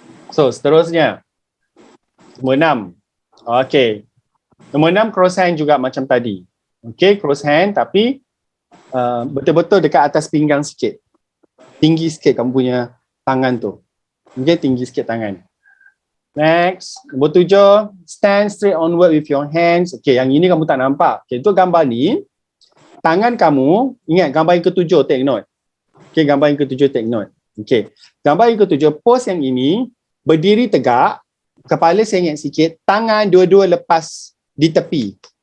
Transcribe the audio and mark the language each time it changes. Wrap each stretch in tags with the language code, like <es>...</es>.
<ms>So, seterusnya. Nombor 6. Okay. Nombor 6, cross hand juga macam tadi. Okay, cross hand tapi betul-betul dekat atas pinggang sikit. Tinggi sikit kamu punya tangan tu. Okay, tinggi sikit tangan. Next.</ms> <en>Nombor 7, stand straight onward with your hands.</en> <ms>Okay, yang ini kamu tak nampak. Okay, untuk gambar ni, tangan kamu, ingat gambar yang ke-7,</ms> <en>take note.</en> <ms>Okay, gambar yang ke-7,</ms> <en>take note.</en> <ms>Okay, gambar yang ke-7, pose yang ini, berdiri tegak, kepala sengit sikit, tangan dua-dua lepas di tepi.</ms>